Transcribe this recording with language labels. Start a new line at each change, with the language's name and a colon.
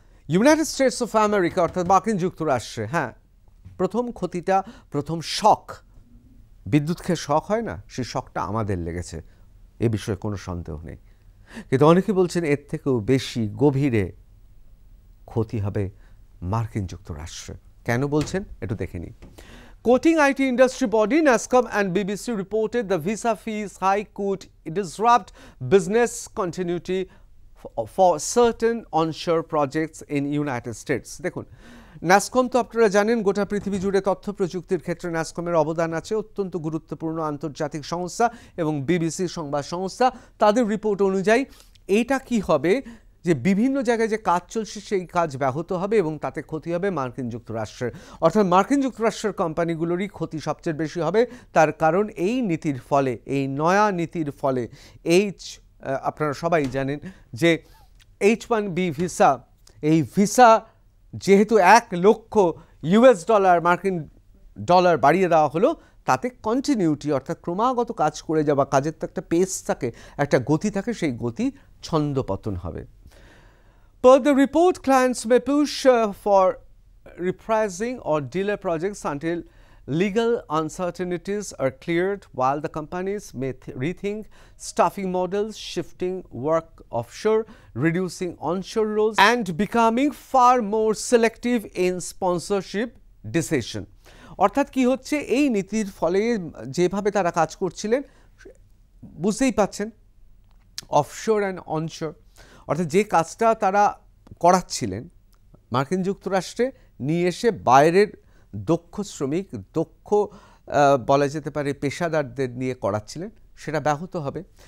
Bangla: United States of America, অর্থাৎ মার্কিন যুক্তরাষ্ট্রে, হ্যাঁ, প্রথম ক্ষতিটা, প্রথম শক, বিদ্যুৎ খেয়ে শক হয় না, সেই শকটা আমাদের লেগেছে, এ বিষয়ে কোনো সন্দেহ নেই। কিন্তু অনেকে বলছেন এর থেকেও বেশি গভীরে ক্ষতি হবে মার্কিন যুক্তরাষ্ট্রে। কেন বলছেন একটু দেখে নিই।
English: Quoting IT industry body NASSCOM and BBC reported the visa fees hike could disrupt business continuity for certain onshore projects in United States.
Bangla: দেখুন, NASSCOM তো আপনারা জানেন গোটা পৃথিবী জুড়ে তথ্য প্রযুক্তির ক্ষেত্রে NASSCOM-এর অবদান আছে, অত্যন্ত গুরুত্বপূর্ণ আন্তর্জাতিক সংস্থা এবং BBC সংবাদ সংস্থা। তাদের রিপোর্ট অনুযায়ী এইটা কি হবে, যে বিভিন্ন জায়গায় যে কাজ চলছে সেই কাজ ব্যাহত হবে এবং তাতে ক্ষতি হবে মার্কিন যুক্তরাষ্ট্রের, অর্থাৎ মার্কিন যুক্তরাষ্ট্রের কোম্পানিগুলোরই ক্ষতি সবচেয়ে বেশি হবে। তার কারণ এই নীতির ফলে, এই নয়া নীতির ফলে, আপনারা সবাই জানেন যে H1B ভিসা, এই ভিসা যেহেতু $1,00,000 মার্কিন ডলার বাড়িয়ে দেওয়া হলো, তাতে কন্টিনিউটি, অর্থাৎ ক্রমাগত কাজ করে যাওয়া, কাজের তো একটা পেস থাকে, একটা গতি থাকে, সেই গতি ছন্দপতন হবে।
English: Per the report, clients may push for reprising or delay projects until legal uncertainties are cleared, while the companies may rethink staffing models, shifting work offshore, reducing onshore roles, and becoming far more selective in sponsorship decision.
Bangla: অর্থাৎ কি হচ্ছে, এই নীতির ফলে যেভাবে তারা কাজ করছিলেন বুঝতেই পাচ্ছেন, অফশোর অ্যান্ড অনশোর, অর্থাৎ যে কাজটা তারা করাচ্ছিলেন মার্কিন যুক্তরাষ্ট্রে নিয়ে এসে বাইরের দক্ষ শ্রমিক, দক্ষ বলা যেতে পারে পেশাদারদের নিয়ে করাচ্ছিলেন, সেটা ব্যাহত হবে।